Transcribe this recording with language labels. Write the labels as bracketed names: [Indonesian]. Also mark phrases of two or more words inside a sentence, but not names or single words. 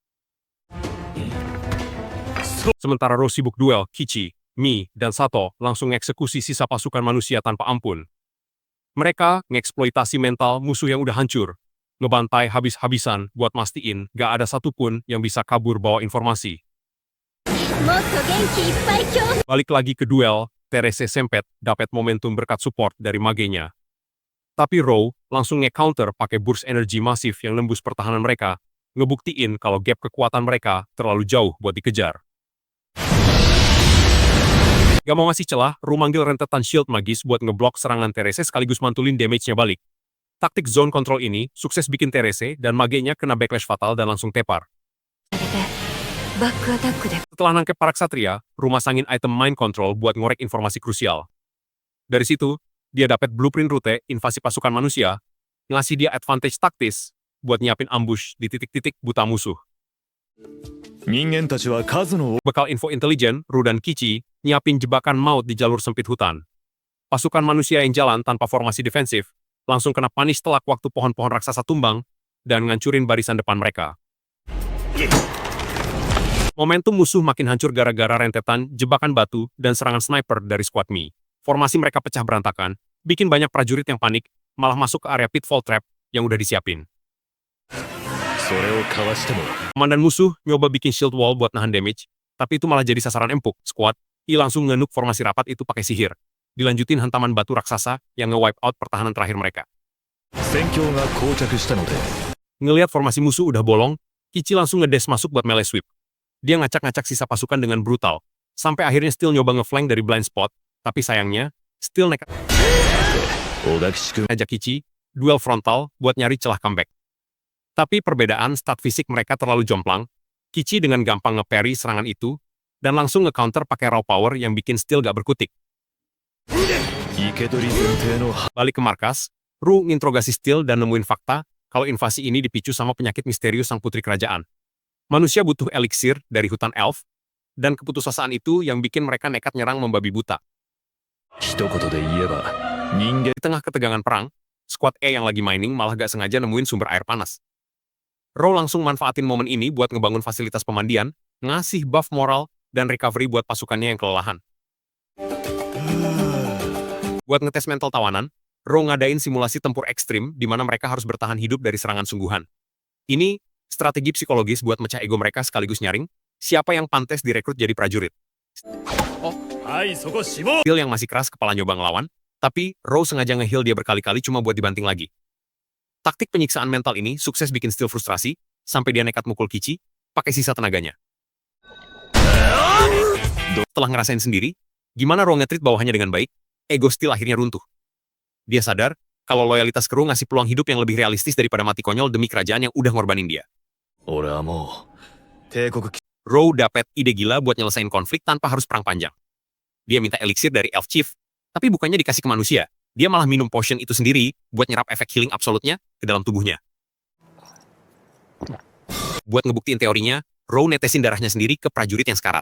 [Indonesian] Sementara Ro sibuk duel, Kichi, Mi, dan Sato langsung ngeksekusi sisa pasukan manusia tanpa ampun. Mereka ngeksploitasi mental musuh yang udah hancur, ngebantai habis-habisan buat mastiin gak ada satupun yang bisa kabur bawa informasi. [Japanese] もっと元気いっぱい今日 [Indonesian] Balik lagi ke duel, Therese sempet dapat momentum berkat support dari magenya. Tapi Ro langsung nge-counter pakai burst energi masif yang nembus pertahanan mereka, ngebuktiin kalau gap kekuatan mereka terlalu jauh buat dikejar. Gak mau ngasih celah, Ro manggil rentetan shield magis buat ngeblok serangan Therese sekaligus mantulin damage-nya balik. Taktik [English] zone control [Indonesian] ini sukses bikin Therese dan magenya kena backlash fatal dan langsung tepar. [Japanese] バックアタックで [Indonesian] Setelah nangkep para ksatria, Ro masangin item [English] mind control [Indonesian] buat ngorek informasi krusial. Dari situ, dia dapat blueprint rute invasi pasukan manusia, ngasih dia advantage taktis buat nyiapin ambush di titik-titik buta musuh. [Japanese] 人間たちは数の [Indonesian] Bekal info intelijen, Ru dan Kichi nyiapin jebakan maut di jalur sempit hutan. Pasukan manusia yang jalan tanpa formasi defensif langsung kena panis telak waktu pohon-pohon raksasa tumbang dan ngancurin barisan depan mereka. Momentum musuh makin hancur gara-gara rentetan jebakan batu dan serangan sniper dari squad Mi. Formasi mereka pecah berantakan, bikin banyak prajurit yang panik, malah masuk ke area [English] pitfall trap [Indonesian] yang udah disiapin. [Japanese] それをかわしても [Indonesian] Komandan musuh nyoba bikin [English] shield wall [Indonesian] buat nahan damage, tapi itu malah jadi sasaran empuk. Squad I langsung ngenuk formasi rapat itu pakai sihir. Dilanjutin hantaman batu raksasa yang nge- [English] wipe out [Indonesian] pertahanan terakhir mereka. [Japanese] 戦況が膠着したので [Indonesian] Ngelihat formasi musuh udah bolong, Kichi langsung ngedash masuk buat [English] melee sweep. [Indonesian] Dia ngacak-ngacak sisa pasukan dengan brutal, sampai akhirnya Steel nyoba ngeflank dari [English] blind spot, [Indonesian] tapi sayangnya, Steel nekat [Japanese] 小田吉君 [Indonesian] ngajak Kichi, duel frontal buat nyari celah comeback. Tapi perbedaan stat fisik mereka terlalu jomplang, Kichi dengan gampang nge-parry serangan itu, dan langsung nge-counter pakai [English] raw power [Indonesian] yang bikin Steel gak berkutik. [Japanese] 生け捕り前提の [Indonesian] Balik ke markas, Ru nginterogasi Steel dan nemuin fakta kalau invasi ini dipicu sama penyakit misterius sang putri kerajaan. Manusia butuh eliksir dari hutan elf, dan keputusasaan itu yang bikin mereka nekat nyerang membabi buta. [Japanese] 一言で言えば人間 [Indonesian] Di tengah ketegangan perang, squad E yang lagi mining malah gak sengaja nemuin sumber air panas. Ro langsung manfaatin momen ini buat ngebangun fasilitas pemandian, ngasih buff moral, dan recovery buat pasukannya yang kelelahan. Buat ngetes mental tawanan, Ro ngadain simulasi tempur ekstrim di mana mereka harus bertahan hidup dari serangan sungguhan. Ini strategi psikologis buat mecah ego mereka sekaligus nyaring siapa yang pantas direkrut jadi prajurit. [Japanese] はいそこ死亡 [Indonesian] Steel yang masih keras kepala nyoba ngelawan, tapi Ro sengaja nge-heal dia berkali-kali cuma buat dibanting lagi. Taktik penyiksaan mental ini sukses bikin Steel frustrasi, sampai dia nekat mukul Kichi, pakai sisa tenaganya. Setelah ngerasain sendiri, gimana Ro nge-treat bawahannya dengan baik, ego Steel akhirnya runtuh. Dia sadar, kalau loyalitas Kru ngasih peluang hidup yang lebih realistis daripada mati konyol demi kerajaan yang udah ngorbanin dia. [Japanese] 俺はもう帝国 [Indonesian] Ro dapet ide gila buat nyelesain konflik tanpa harus perang panjang. Dia minta eliksir dari Elf Chief, tapi bukannya dikasih ke manusia. Dia malah minum potion itu sendiri buat nyerap efek healing absolutnya ke dalam tubuhnya. Buat ngebuktiin teorinya, Ro netesin darahnya sendiri ke prajurit yang sekarat.